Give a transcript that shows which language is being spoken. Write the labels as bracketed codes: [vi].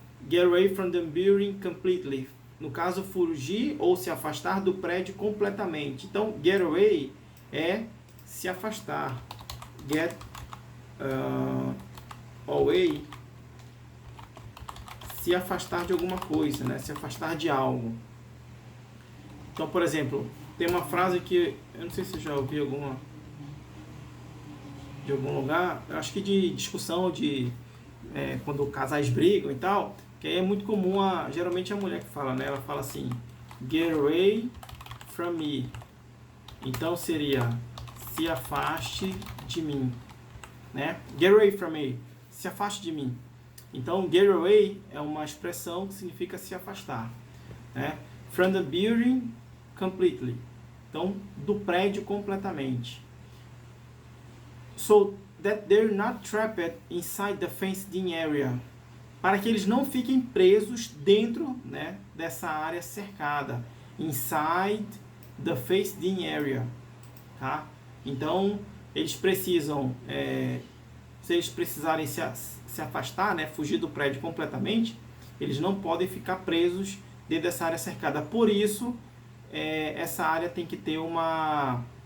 [en] Get away from the building completely. [pt] No caso, fugir ou se afastar do prédio completamente. Então, get away é se afastar. Get away, se afastar de alguma coisa, né? Se afastar de algo. Então, por exemplo, tem uma frase que eu não sei se você já ouviu de algum lugar, eu acho que de discussão de quando casais brigam e tal, que aí é muito comum, geralmente é a mulher que fala, né? Ela fala assim, [en] get away from me. [pt] Então seria, se afaste de mim, né? [en] Get away from me, [pt] se afaste de mim. Então, get away é uma expressão que significa se afastar, né? [en] From the building completely. [pt] Então, do prédio completamente. [en] So that they're not trapped inside the fenced-in area. [pt] Para que eles não fiquem presos dentro, né, dessa área cercada. [en] Inside the fenced-in area. [pt] Tá? Então, eles precisam, se eles precisarem se afastar, né, fugir do prédio completamente, eles não podem ficar presos dentro dessa área cercada. Por isso, essa área tem que ter uma...